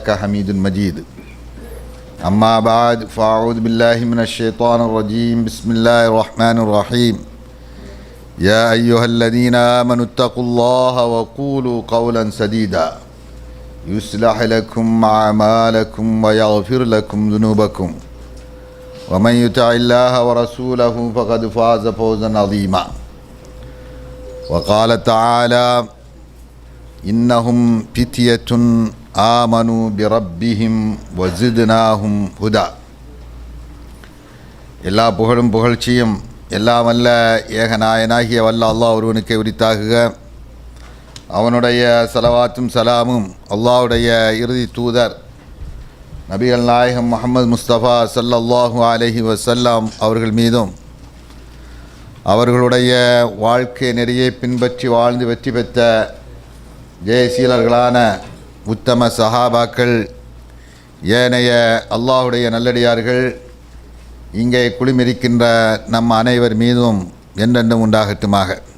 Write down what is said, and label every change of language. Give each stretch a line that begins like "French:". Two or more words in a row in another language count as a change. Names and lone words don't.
Arabic: حميد مجيد أما بعد فأعوذ بالله من الشيطان الرجيم بسم الله الرحمن الرحيم يا أيها الذين آمنوا اتقوا الله وقولوا قولا سديدا يصلح لكم أعمالكم ويغفر لكم ذنوبكم ومن يطع الله ورسوله فقد فاز فوزا عظيما وقال تعالى إنهم فتية آمنوا بربهم وزدناهم هدى
Tamil: எல்லா புகழும் புகழ்ச்சியும் எல்லாம் வல்ல ஏகநாயனாகிய வல்ல அல்லாஹ் ஒருவனுக்கே உரித்தாகுக. அவனுடைய ஸலவாத்தும் சலாமும் அல்லாஹ்வுடைய இறுதி தூதர் நபிகள் நாயகம் முஹம்மது முஸ்தபா
Arabic: صلى الله عليه وسلم
Tamil: அவர்கள் மீதும் அவர்களுடைய வாழ்க்கை நெறியை பின்பற்றி வாழ்ந்து வெற்றி பெற்ற ஜெயசீலர்களான உத்தம சஹாபாக்கள் ஏனைய அல்லாஹுடைய நல்லடியார்கள் இங்கே குழுமிருக்கின்ற நம் அனைவர் மீதும் என்றென்றும் உண்டாகட்டுமாக.